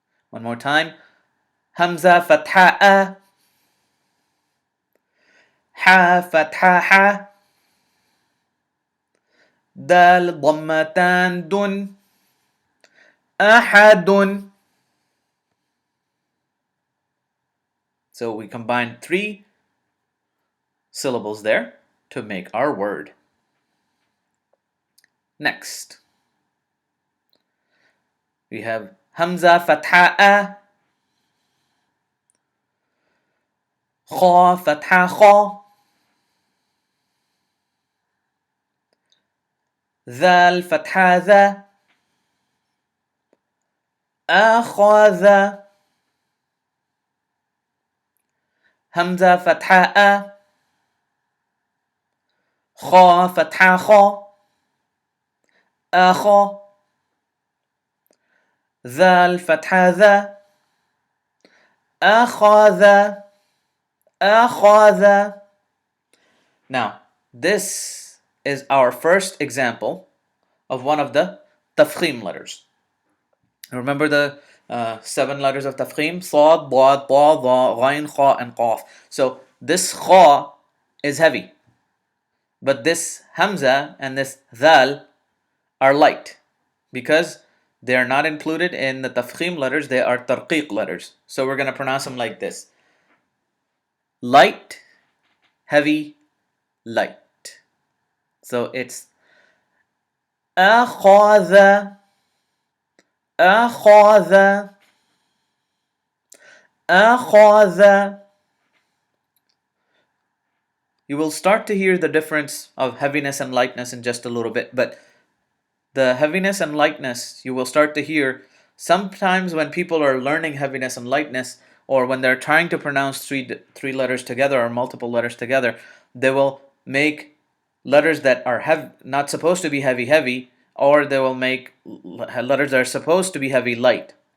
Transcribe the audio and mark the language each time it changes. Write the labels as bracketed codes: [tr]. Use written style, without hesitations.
[en] One more time. Hamza fatha, ha fatha ha, dal dhammatan dun, ahadun. So we combine three syllables there to make our word. Next, we have Hamza fatha, kha fatha kha, [ar] ذال فتحة ذا أخذ همزة فتحة أ خا فتحة خا أخا ذال فتحة ذا أخذ أخذ. [en] Now, this is our first example of one of the tafkheem letters. Remember the 7 letters of tafkheem? Sad, Dad, Ta, Dha, Ghain, Kha, and Qaf. So this Kha is heavy, but this Hamza and this Dhal are light because they are not included in the tafkheem letters, they are tarqeeq letters. So we're going to pronounce them like this: light, heavy, light. So it's [ar] أخذ, أخذ, أخذ. [en] You will start to hear the difference of heaviness and lightness in just a little bit, but the heaviness and lightness you will start to hear sometimes when people are learning heaviness and lightness, or when they're trying to pronounce three letters together or multiple letters together, they will make letters that are not supposed to be heavy, or they will make letters that are supposed to be heavy light.